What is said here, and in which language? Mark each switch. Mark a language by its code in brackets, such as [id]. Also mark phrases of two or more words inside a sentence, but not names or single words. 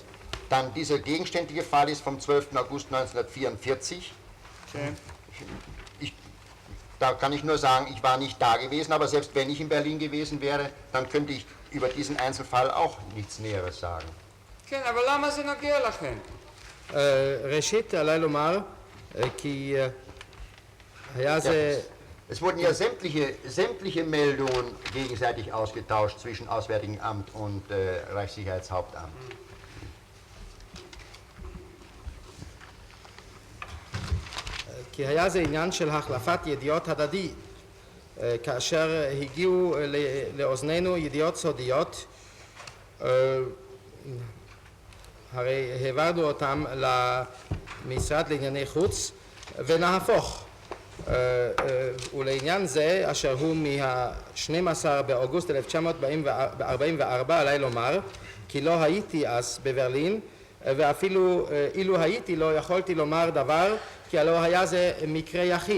[de] Dann dieser gegenständliche Fall ist vom 12. August 1944. Okay. Da kann ich nur sagen, ich war nicht da gewesen, aber selbst wenn ich in Berlin gewesen wäre, dann könnte ich über diesen Einzelfall auch nichts Näheres sagen. [he] כן, אבל למה זה נוגע לכם? ראשית, עליי לומר, כי היה זה... [de] Es wurden ja sämtliche Meldungen gegenseitig ausgetauscht zwischen Auswärtigem Amt und Reichssicherheitshauptamt. [he] כי היה זה עניין של החלפת ידיעות הדדי, כאשר הגיעו לאוזנינו ידיעות סודיות, הרי העברנו אותם למשרד לענייני חוץ ונהפוך, ולעניין זה אשר הוא מה-12 באוגוסט 1944 עליי לומר כי לא הייתי אז בברלין, ואפילו אילו הייתי לא יכולתי לומר דבר כי הלא היה זה מקרה יחיד.